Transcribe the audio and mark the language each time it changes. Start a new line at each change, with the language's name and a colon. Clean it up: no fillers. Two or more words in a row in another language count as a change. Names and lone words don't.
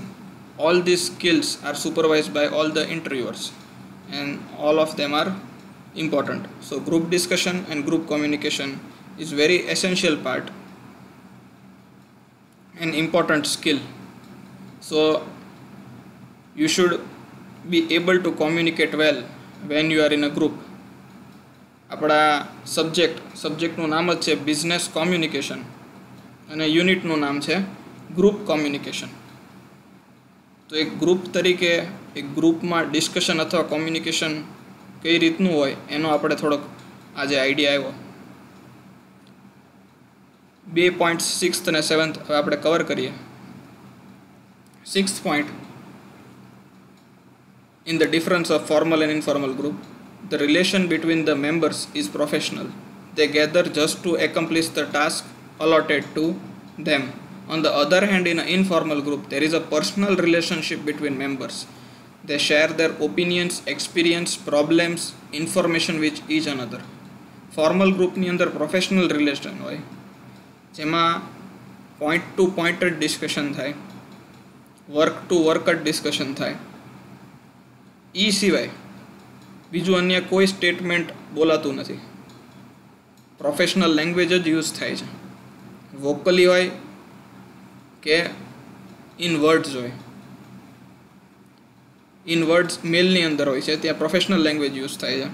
English: All these skills are supervised by all the interviewers and all of them are important. So group discussion and group communication is very essential part and important skill. So you should be able to communicate well when you are in a group.
Gujarati: આપણા સબ્જેક્ટનું નામ જ છે
English: business communication
Gujarati: અને યુનિટનું નામ છે
English: group communication.
Gujarati: તો એક ગ્રુપ તરીકે એક ગ્રુપમાં ડિસ્કશન અથવા કોમ્યુનિકેશન કઈ રીતનું હોય એનો આપણે થોડોક આજે આઈડિયા આવ્યો. 2 પોઈન્ટ 6th અને 7th હવે આપણે કવર કરીએ.
English: 6th point, in the difference of formal and informal group, the relation between the members is professional. They gather just to accomplish the task allotted to them. On the other hand, in an informal group, there is a personal relationship between members. They share their opinions, experience, problems, information with each another. Formal group
Gujarati: ની અંદર
English: professional relation
Gujarati: હોય, જેમાં
English: point to point discussion
Gujarati: થાય,
English: work to work discussion
Gujarati: થાય. એ સિવાય બીજું અન્ય કોઈ સ્ટેટમેન્ટ બોલાતું નથી.
English: professional language
Gujarati: જ યુઝ થાય છે, વોકલી હોય કે
English: in words
Gujarati: હોય.
English: in words
Gujarati: મેલની અંદર હોય છે, ત્યાં
English: professional language use
Gujarati: થાય છે.